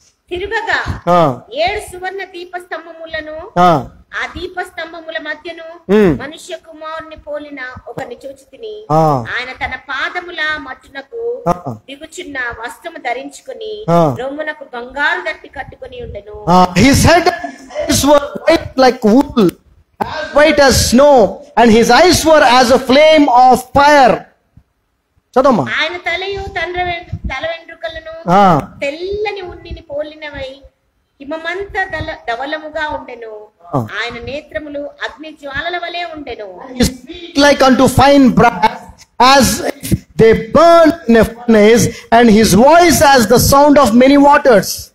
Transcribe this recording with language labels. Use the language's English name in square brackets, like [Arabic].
[Telugu] తిరుగగా 7 సువర్ణ దీపస్తంభములను ఆ దీపస్తంభముల మధ్యను మనుష్య కుమారుని పోలిన ఒకరిని చూచి తిని, ఆయన తన పాదముల మధ్యనకు దిగుచున్న వస్త్రము ధరించుకుని రొమ్మునకు బంగారు దట్టి కట్టుకుని ఉండెను. [English] His head were white like wool, as white as snow, and his eyes were as a flame of fire. [Telugu] చదవమ్మా. ఆయన తలయు తల వెంట్రుకలను తెల్లని ఉన్నిని పోలినవై హిమమంత ధవలముగా ఉండెను. ఆయన నేత్రములు అగ్ని జ్వాలల వలె ఉండెను. [English] Like unto fine brass, as if they burn in a furnace, and his voice as the sound of many waters.